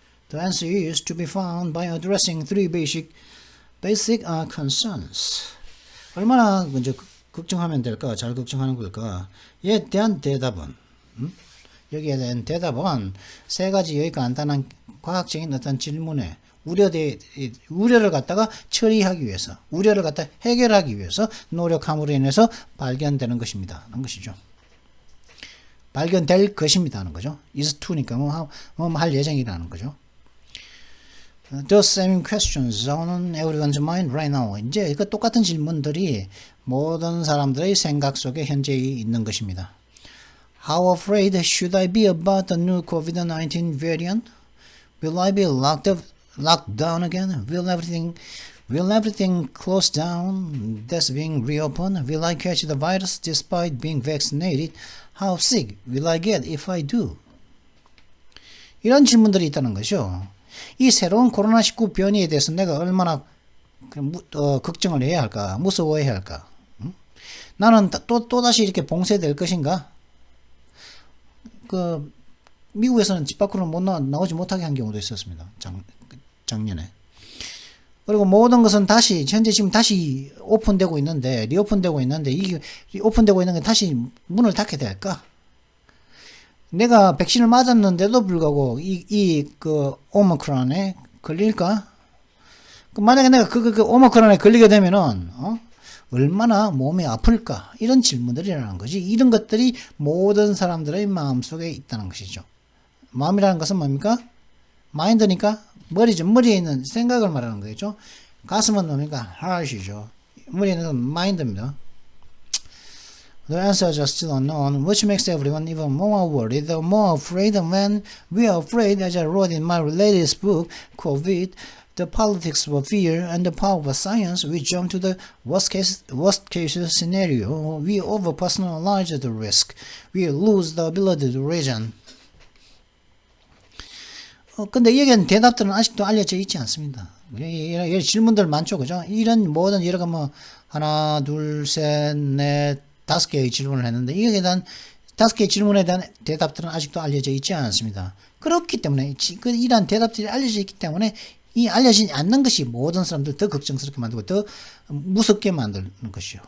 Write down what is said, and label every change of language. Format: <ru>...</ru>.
<en>The answer is to be found by addressing three basic concerns.</en> <ko>얼마나 이제 걱정하면 될까? 잘 걱정하는 걸까? 이에 대한 대답은 여기에 대한 대답은 세 가지 여기 간단한 과학적인 어떤 질문에 우려를 갖다가 처리하기 위해서, 우려를 갖다 해결하기 위해서 노력함으로 인해서 발견되는 것입니다. 하는 것이죠. 발견될 것입니다. 하는 거죠. is to니까 할 예정이라는 거죠.</ko> <en>The same questions on everyone's mind right now.</en> <ko>이제 그 똑같은 질문들이 모든 사람들의 생각 속에 현재 있는 것입니다.</ko> <en>How afraid should I be about the new COVID-19 variant? Will I be locked down again? Will everything close down? That's being reopened? Will I catch the virus despite being vaccinated? How sick will I get if I do?</en> <ko>이런 질문들이 있다는 것이죠. 이 새로운 코로나19 변이에 대해서 내가 얼마나 걱정을 해야 할까? 무서워해야 할까? 나는 또다시 이렇게 봉쇄될 것인가? 미국에서는 집 밖으로 나오지 못하게 한 경우도 있었습니다. 작년에. 그리고 모든 것은 현재 지금 다시 리오픈되고 있는데, 이게 오픈되고 있는 게 다시 문을 닫게 될까? 내가 백신을 맞았는데도 불구하고, 오미크론에 걸릴까? 만약에 내가 오미크론에 걸리게 되면은, 얼마나 몸이 아플까? 이런 질문들이라는 거지. 이런 것들이 모든 사람들의 마음속에 있다는 것이죠. 마음이라는 것은 뭡니까? 마인드니까 머리죠. 머리에 있는 생각을 말하는 거겠죠. 가슴은 뭡니까? heart이죠. 머리에 있는 마인드입니다.</ko> <en>The answers are still unknown, which makes everyone even more worried, more afraid. When we are afraid, as I wrote in my latest book, COVID, The Politics of Fear and the Power of Science, we jump to the worst case scenario. We over-personalize the risk. We lose the ability to reason.</en> <ko>근데 여기에는 대답들은 아직도 알려져 있지 않습니다. 이런 질문들 많죠, 그죠? 이런 모든 여러 하나, 둘, 셋, 넷, 5개의 질문을 했는데 이거에 대한 5개의 질문에 대한 대답들은 아직도 알려져 있지 않습니다. 그렇기 때문에 이러한 대답들이 알려져 있기 때문에 이 알려지지 않는 것이 모든 사람들 더 걱정스럽게 만들고 더 무섭게 만드는 것이요.</ko>